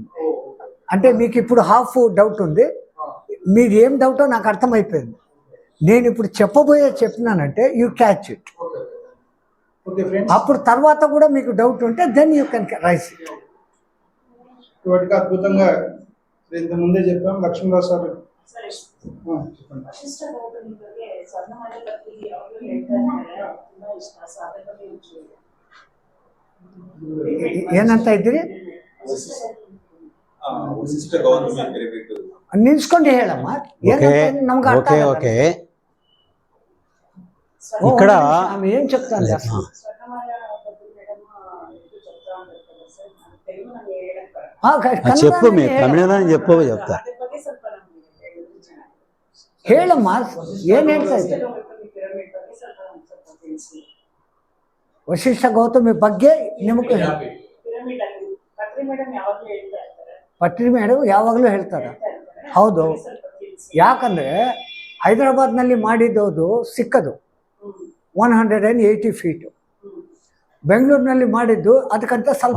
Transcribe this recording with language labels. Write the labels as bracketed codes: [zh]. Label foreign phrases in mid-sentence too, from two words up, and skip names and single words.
[te] అంటే మీకు ఇప్పుడు [en] half doubt [te] ఉంది, మీరు ఏం డౌటో నాకు అర్థమైపోయింది. నేను ఇప్పుడు చెప్పినానంటే [en] you catch it. [te] అప్పుడు తర్వాత కూడా మీకు డౌట్ ఉంటే [en] then you can raise it. [te] వాటికి అద్భుతంగా ఇంతకుముందే చెప్పాం. లక్ష్మీరావు సార్ [kn] ಏನಂತ ಇದ್ದೀರಿ? ನಿಲ್ಸ್ಕೊಂಡು ಹೇಳಮ್ಮ. ನಮ್ಗೆ ಅರ್ಥ [te] ఓకే ఇక్కడ ఆమె ఏం చెప్తాను చెప్పు, మీ తమిళనాడు చెప్పు, చెప్తా. [kn] ಹೇಳಮ್ಮ, ಏನ್ ಹೇಳ್ತಾ ಇದ್ದಾರೆ? ವಶಿಷ್ಠ ಗೌತಮಿ ಬಗ್ಗೆ ನಿಮಗೆ ಪಟ್ರಿ ಮೇಡಮ್ ಯಾವಾಗಲೂ ಹೇಳ್ತಾರೆ. ಹೌದು, ಯಾಕಂದ್ರೆ ಹೈದರಾಬಾದ್ನಲ್ಲಿ ಮಾಡಿದ್ದು ಸಿಕ್ಕದು 180 ಫೀಟ್, ಬೆಂಗಳೂರಿನಲ್ಲಿ ಮಾಡಿದ್ದು ಅದಕ್ಕಂತ ಸ್ವಲ್ಪ